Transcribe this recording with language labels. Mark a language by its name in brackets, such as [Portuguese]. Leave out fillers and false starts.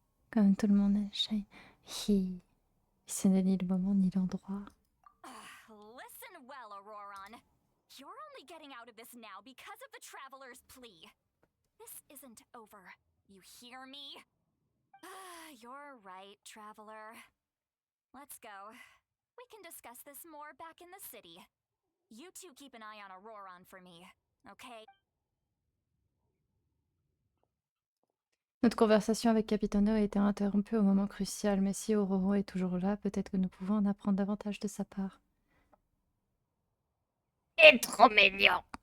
[French] Comme tout le monde est shy. Ce n'est ni le moment ni l'endroit. [English] Listen well, Auroron. You're only getting out of this now because of the Traveler's plea. This isn't over. You hear me? You're right, Traveler. Let's go. We can discuss this more back in the city. You two keep an eye on Auroron for me, okay? [French] Notre conversation avec Capitano a été interrompue au moment crucial, mais si Aurora est toujours là, peut-être que nous pouvons en apprendre davantage de sa part. Il est trop mignon.